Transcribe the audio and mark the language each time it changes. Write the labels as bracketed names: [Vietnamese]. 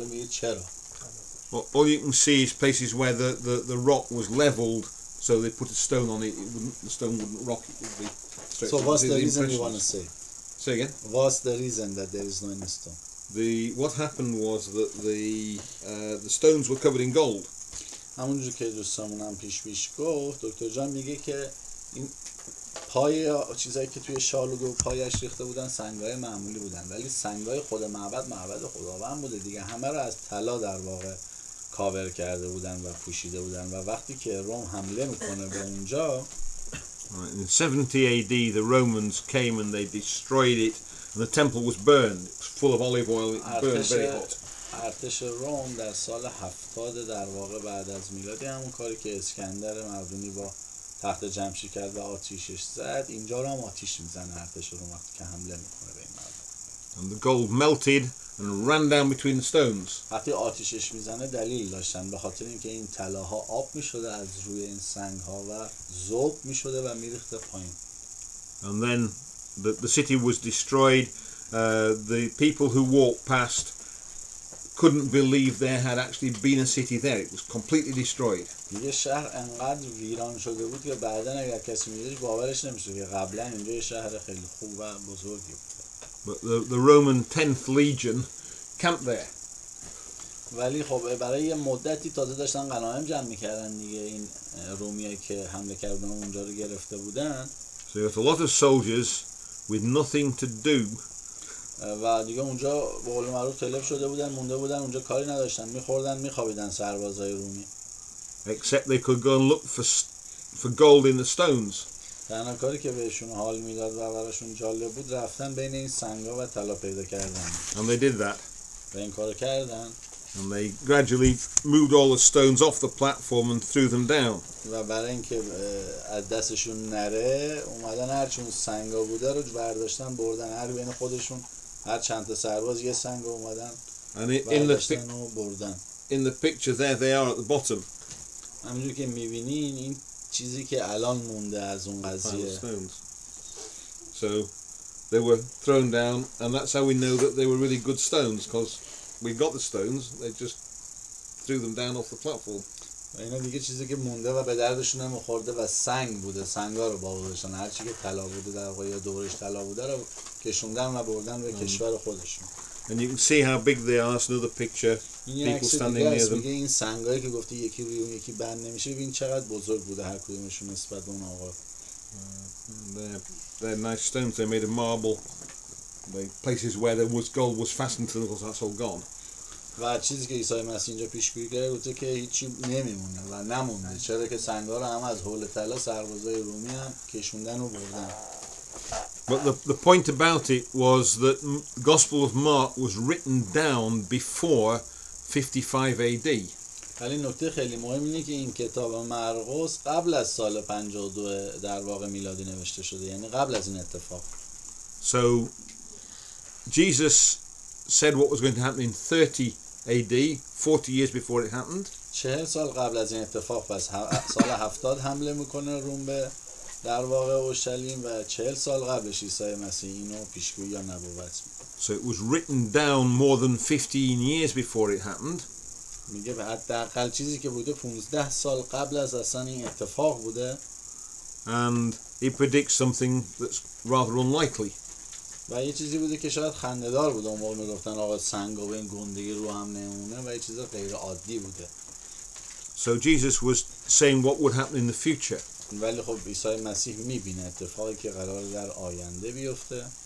[Persian] حالا میگه چرا؟ [English] Well, all you can see is places where the rock was leveled, so they put a stone on it. The stone wouldn't rock; it would be straight. So what's the reason you want to say? Say again. What's the reason that there is no stone? What happened was that the stones were covered in gold. [Persian] همونجور که دوستامون هم پیش گفت، دکتر جان میگه که این پای چیزایی که توی شالوده و پایش ریخته بودن سنگای معمولی بودن، ولی سنگای خود معبد خداوند بوده دیگه، همه رو از طلا در واقع کاور کرده بودن و پوشیده بودن. و وقتی که روم حمله میکنه به اونجا، [English] in 70 AD the Romans came and they destroyed it and the temple was burned. It was full of olive oil. It burned very hot. [Persian] ارتش روم در سال 70 در واقع بعد از میلاد، همون کاری که اسکندر مقدونی با تخت جمشید کرد و آتیشش زد، اینجا رو هم آتیش میزنه ارتش روم وقتی که حمله میکنه به این معبد. [English] And the gold melted and ran down between the stones. [Persian] وقتی آتیشش میزنه دلیل داشتن، به خاطر اینکه این طلاها آب میشده از روی این سنگ ها و ذوب میشده و میریخته پایین. [English] And then the city was destroyed. The people who walked past couldn't believe there had actually been a city there. It was completely destroyed. [Persian] میگه شهر انقدر ویران شده بود که بعدا اگر کسی میدیدش باورش نمیشه که قبلا اینجا یه شهر خیلی خوب و بزرگی بود. [English] But the Roman 10th Legion camped there. [Persian] ولی خب برای یه مدتی تازه داشتن غنایم جمع میکردن دیگه، این رومیایی که حمله کردن اونجا رو گرفته بودن. [English] So you got a lot of soldiers with nothing to do. [Persian] و دیگه اونجا به قول معروف تلف شده بودن، مونده بودن اونجا، کاری نداشتن، میخوردن میخوابیدن سربازای رومی. [English] Except they could go and look for gold in the stones. [Persian] تنها کاری که بهشون حال میداد و براشون جالب بود رفتن بین این سنگا و طلا پیدا کردن. [English] And they did that. [Persian] و این کارو کردن. [English] And they gradually moved all the stones off the platform and threw them down. [Persian] و برای اینکه از دستشون نره اومدن هر چون سنگا بوده رو برداشتن بردن، هر بین خودشون هر چند تا سرباز یه سنگ اومدن برداشتن و بردن. [English] In the picture there they are at the bottom. [Persian] همونجور که میبینین این چیزی که الان مونده از اون قضیه. [English] So they were thrown down, and that's how we know that they were really good stones, because we got the stones, they just threw them down off the platform. [Persian] و اینا دیگه چیزی که مونده و به دردشون هم خورده و سنگ بوده، سنگا رو بالا داشتن، هر چی که طلا بوده در واقع یا دورش طلا بوده رو کشوندن و بردن به کشور خودشون. [English] And you can see how big they are. It's another picture. People standing near them. [Persian] میگه این سنگایی که گفتی یکی روی اون یکی بند نمیشه، ببین چقدر بزرگ بوده هر کدومشون نسبت به اون آقا. [English] They're nice stones. They're made of marble. The places where there was gold was fastened to them, because that's all gone. [Persian] و چیزی که عیسی مسیح اینجا پیشگویی کرده گفته که هیچی نمیمونه و نمونده، چرا که سنگا رو هم از حول طلا سربازای رومی هم کشوندن و بردن. [English] But the point about it was that the Gospel of Mark was written down before 55 AD. [Persian] ولی نکته خیلی مهم اینه که این کتاب مرقس قبل از سال 52 در واقع میلادی نوشته شده، یعنی قبل از این اتفاق. [English] So Jesus said what was going to happen in 30 AD, 40 years before it happened. [Persian] 40 سال قبل از این اتفاق، پس سال 70 حمله میکنه روم به در واقع اورشلیم و 40 سال قبلش عیسی مسیح اینو پیشگویی یا نبوت میکنه. [English] So it was written down more than 15 years before it happened. [Persian] میگه حداقل چیزی که بوده 15 سال قبل از اصلا این اتفاق بوده. [English] And it predicts something that's rather unlikely. [Persian] و یه چیزی بوده که شاید خنده‌دار بوده، اون موقع میگفتن آقا سنگا به این گندگی رو هم نمونه و یه چیز غیر عادی بوده. [English] So Jesus was saying what would happen in the future. [Persian] ولی خب عیسی مسیح میبینه اتفاقی که قرار در آینده بیفته.